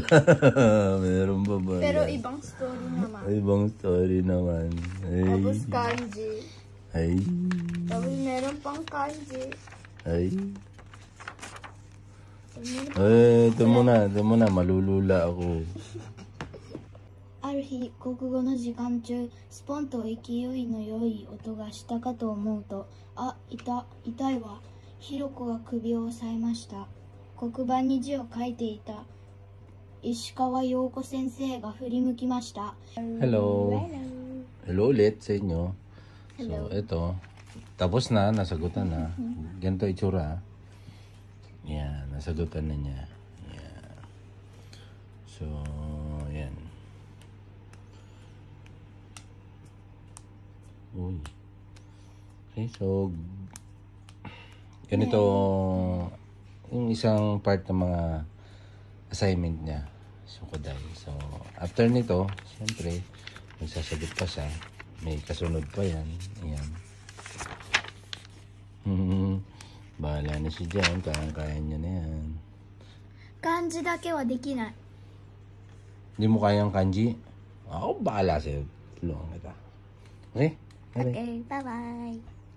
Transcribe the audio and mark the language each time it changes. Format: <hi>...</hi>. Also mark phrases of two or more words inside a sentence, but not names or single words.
<tl>Meron pa pala. Pero ibang story naman. Ibang story naman. Tapos kanji. Ay. Tapos meron pang kanji. Ay. ito muna, malulula ako.</tl> <ja>ある日、国語の時間中、スポンと勢いの良い音がしたかと思うと、あ、痛いわ。ひろこが首を押さえました。黒板に字を書いていた石川陽子先生が振り向きました。</ja> <tl>Hello. Hello ulit sa inyo. So, ito. Tapos na, nasagutan na. Ganito itsura. Yan, nasagutan na niya. Yan. So, yan. Uy. Okay, so, ganito yung isang part ng mga assignment niya. Sukoday. So, after nito, siyempre, magsasagot pa siya. May kasunod pa yan. Ayan. Bahala na siya dyan. Kaya niya na yan.</tl> <ja>漢字だけはできない。</ja> <tl>Hindi mo kayang kanji? Ako, bahala sa'yo. Tulungan kita.</tl> <en>Okay? Bye-bye. Okay, bye bye.</en>